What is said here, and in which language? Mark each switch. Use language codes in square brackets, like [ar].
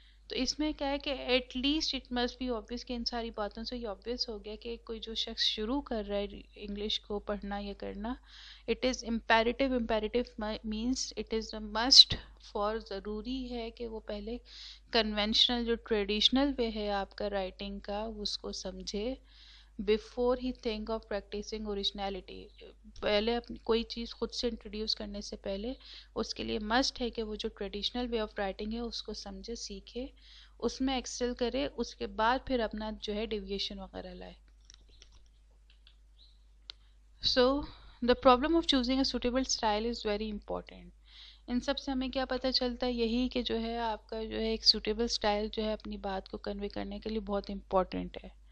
[ur] تو اس میں کیا ہے کہ [en] at least it must be obvious [ur] کہ ان ساری باتوں سے یہ obvious ہو گیا کہ کوئی جو شخص شروع کر رہا ہے انگلش کو پڑھنا یا کرنا، [en] it is imperative means it is a must for, [ur] ضروری ہے کہ وہ پہلے کنونشنل جو ٹریڈیشنل وے ہے آپ کا رائٹنگ کا اس کو سمجھے [en] Before he think of practising originality. [ur] پہلے کوئی چیز خود سے انٹروڈیوس کرنے سے پہلے اس کے لیے مسٹ ہے کہ وہ جو [en] traditional way of writing [ur] ہے اس کو سمجھے، سیکھے، اس میں ایکسل کرے، اس کے بعد پھر اپنا جو ہے ڈیویشن وغیرہ لائے. [en] So the problem of choosing a suitable style is very important. [ur] ان سب سے ہمیں کیا پتہ چلتا ہے، یہی کہ جو ہے آپ کا جو ہے ایک سوٹیبل اسٹائل جو ہے اپنی بات کو کنوے کرنے کے لیے بہت امپورٹینٹ ہے.